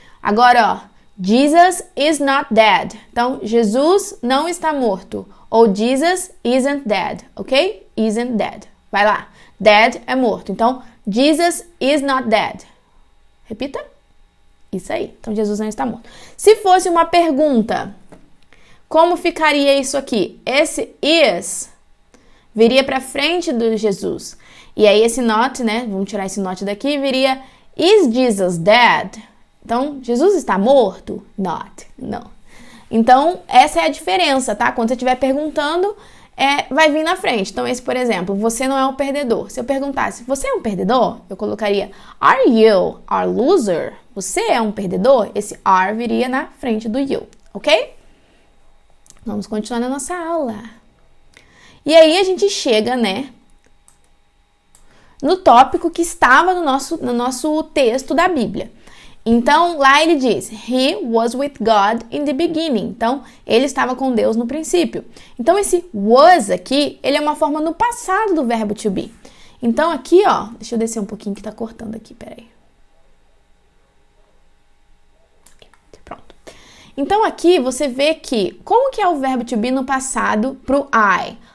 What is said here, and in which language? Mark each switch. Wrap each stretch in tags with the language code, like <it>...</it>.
<pt>Agora, ó,</pt> <en>Jesus is not dead.</en> <pt>Então, Jesus não está morto.</pt> <en>Ou Jesus isn't dead, ok? Isn't dead.</en> <pt>Vai lá. Dead é morto.</pt> <en>Então, Jesus is not dead.</en> <pt>Repita. Isso aí. Então, Jesus não está morto. Se fosse uma pergunta, como ficaria isso aqui? Esse is viria para frente do Jesus. E aí esse not, né? Vamos tirar esse not daqui, viria</pt> <en>is Jesus dead?</en> <pt>Então, Jesus está morto? Not. Não. Então, essa é a diferença, tá? Quando você estiver perguntando, vai vir na frente. Então, esse, por exemplo, você não é um perdedor. Se eu perguntasse, você é um perdedor? Eu colocaria,</pt> <en>are you a loser?</en> <pt>Você é um perdedor? Esse are viria na frente do you, ok? Vamos continuar na nossa aula. E aí a gente chega, né, no tópico que estava no nosso texto da Bíblia. Então, lá ele diz,</pt> <en>He was with God in the beginning.</en> <pt>Então, ele estava com Deus no princípio. Então, esse was aqui, ele é uma forma no passado do verbo to be. Então, aqui, ó, deixa eu descer um pouquinho que tá cortando aqui, peraí. Pronto. Então, aqui você vê que, como que é o verbo to be no passado pro I?</pt>